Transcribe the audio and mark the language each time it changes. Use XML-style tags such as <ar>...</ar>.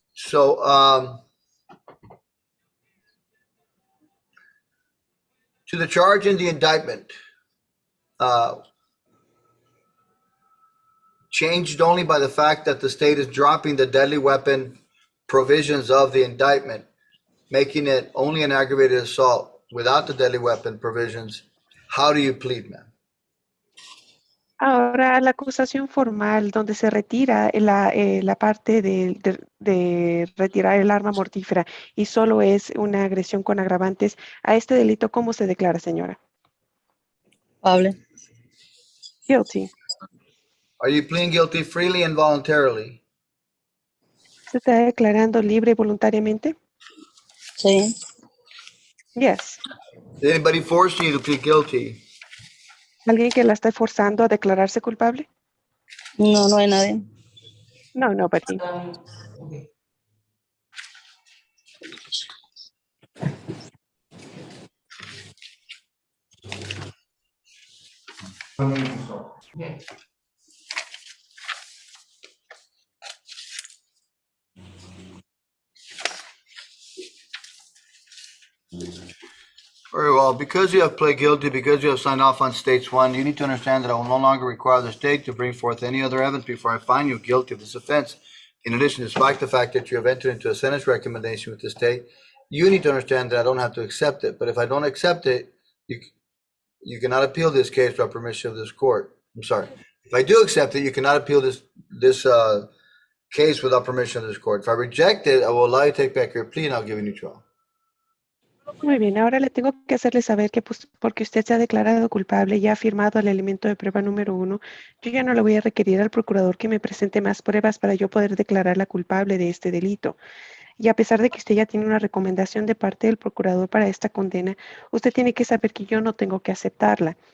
<en>So, to the charge in the indictment, changed only by the fact that the state is dropping the deadly weapon provisions of the indictment, making it only an aggravated assault without the deadly weapon provisions. How do you plead, ma'am?</en> <es>Ahora, la acusación formal donde se retira la parte de retirar el arma mortífera y solo es una agresión con agravantes, a este delito, ¿cómo se declara, señora? Culpable.</es> <en>Guilty. Are you pleading guilty freely and voluntarily?</en> <es>¿Se está declarando libre y voluntariamente? Sí.</es> <en>Yes. Did anybody force you to plead guilty?</en> <es>¿Alguien que la está forzando a declararse culpable? No, no hay nadie.</es> <en>No, nobody. Very well. Because you have pled guilty, because you have signed off on states one, you need to understand that I will no longer require the state to bring forth any other evidence before I find you guilty of this offense. In addition, despite the fact that you have entered into a sentence recommendation with the state, you need to understand that I don't have to accept it. But if I don't accept it, you cannot appeal this case by permission of this court. I'm sorry. If I do accept it, you cannot appeal this case without permission of this court. If I reject it, I will allow you to take back your plea and I'll give you a new trial.</en> <es>Muy bien, ahora le tengo que hacerle saber que pues, porque usted se ha declarado culpable y ha firmado el elemento de prueba número 1, yo ya no le voy a requerir al procurador que me presente más pruebas para yo poder declararla culpable de este delito. Y a pesar de que usted ya tiene una recomendación de parte del procurador para esta condena, usted tiene que saber que yo no tengo que aceptarla.</es>